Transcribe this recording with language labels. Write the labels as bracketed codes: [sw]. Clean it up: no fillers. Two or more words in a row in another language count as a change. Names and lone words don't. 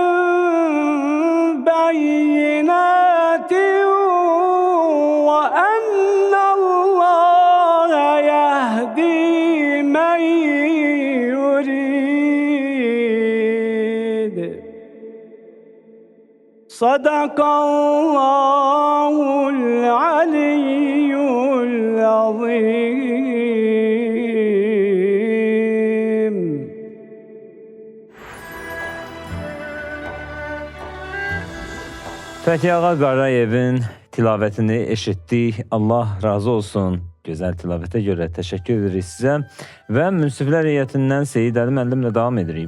[ar] بينات وأن الله يهدي من يريد صدق الله العلي العظيم. [az] Fəthi Ağa Qarayevin tilavətini eşitdik. Allah razı olsun. Gözəl tilavətə görə təşəkkür edirik sizə. Və münsiflər heyətindən Seyid Əli müəllimlə davam edirik.